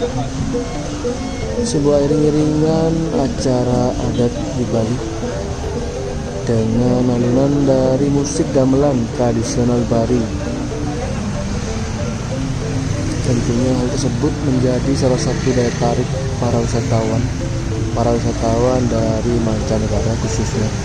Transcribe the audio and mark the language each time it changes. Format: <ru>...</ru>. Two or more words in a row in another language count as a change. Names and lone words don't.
<id>Sebuah iring-iringan acara adat di Bali dengan alunan dari musik gamelan tradisional Bali. Tentunya hal tersebut menjadi salah satu daya tarik para wisatawan dari mancanegara khususnya.</id>